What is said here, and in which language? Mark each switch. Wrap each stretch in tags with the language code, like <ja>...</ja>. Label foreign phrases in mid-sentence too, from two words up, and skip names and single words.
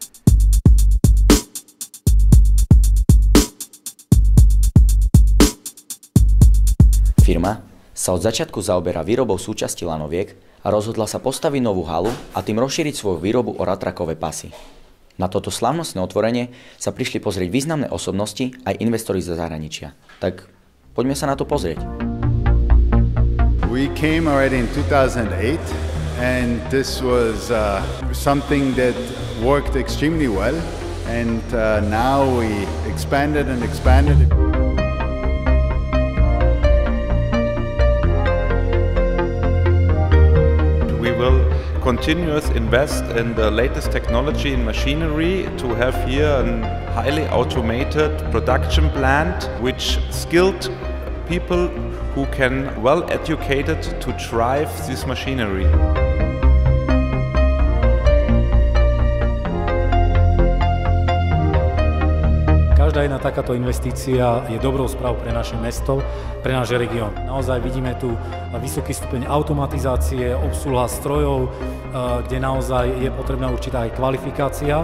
<sk>Firma sa od začiatku zaoberá výrobou súčasti lanoviek a rozhodla sa postaviť novú halu a tým rozšíriť svoju výrobu o ratrakové pasy. Na toto slávnostné otvorenie sa prišli pozrieť významné osobnosti aj investori zo zahraničia. Tak poďme sa na to pozrieť.</sk> <en>We came already in 2008 and this was something that worked extremely well, and now we expanded and expanded. Continuous invest in the latest technology and machinery to have here a highly automated production plant which skilled people who can well educated to drive this machinery.</en> <sk>Každá jedna takáto investícia je dobrou správou pre naše mesto, pre náš región. Naozaj vidíme tu vysoký stupeň automatizácie, obsluha strojov, kde naozaj je potrebná určitá aj kvalifikácia.</sk>